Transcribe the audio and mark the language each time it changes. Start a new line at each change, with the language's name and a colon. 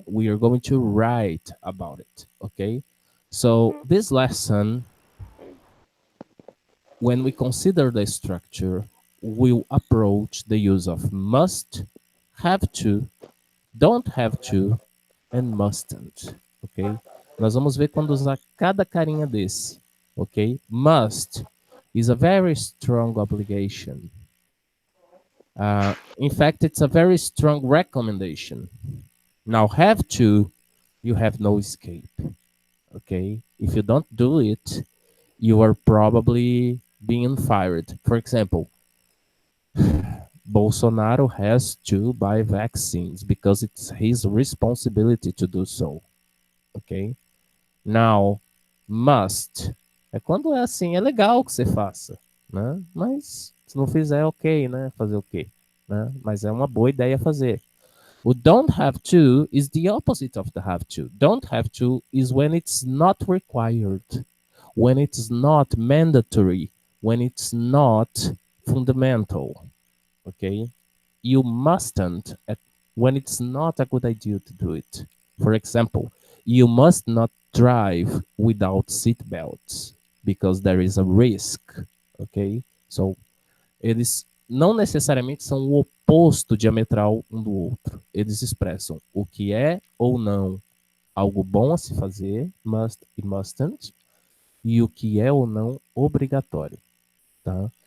English: We are going to write about it, okay? So this lesson, when we consider the structure, we'll approach the use of must, have to, don't have to, and mustn't, ok?
Portuguese: Nós vamos ver quando usar cada carinha desse, ok?
English: Must is a very strong obligation. In fact, it's a very strong recommendation. Now, have to, you have no escape, okay? If you don't do it, you are probably being fired. For example, Bolsonaro has to buy vaccines because it's his responsibility to do so, okay?
Portuguese: Now, must é quando é assim, é legal que você faça, né? Mas se não fizer, ok, né? Fazer o quê? Né? Mas é uma boa ideia fazer.
English: O don't have to is the opposite of the have to. Don't have to is when it's not required, when it's not mandatory, when it's not fundamental, okay? You mustn't when it's not a good idea to do it. For example, you must not drive without seat belts because there is a risk, ok?
Portuguese: So, eles não necessariamente são o oposto diametral um do outro. Eles expressam o que é ou não algo bom a se fazer, must e mustn't, e o que é ou não obrigatório, tá?